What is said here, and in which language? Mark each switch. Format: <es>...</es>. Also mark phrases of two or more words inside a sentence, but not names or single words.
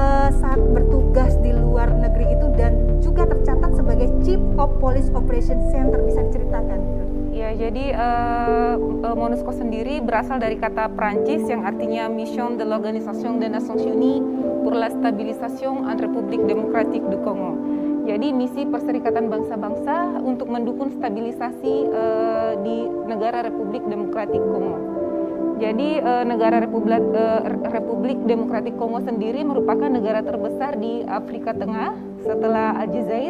<id>saat bertugas di luar negeri itu dan juga tercatat sebagai</id> <en>Chief of Police Operations Center,</en> <id>bisa diceritakan? Ya, jadi MONUSCO sendiri berasal dari kata Prancis yang artinya Mission de l'Organisation des Nations Unies pour la Stabilisation en République Démocratique du Congo. Jadi misi Perserikatan Bangsa-Bangsa untuk mendukung stabilisasi di negara Republik Demokratik Kongo. Jadi negara Republik Demokratik Kongo sendiri merupakan negara terbesar di Afrika Tengah setelah Aljazair.</id>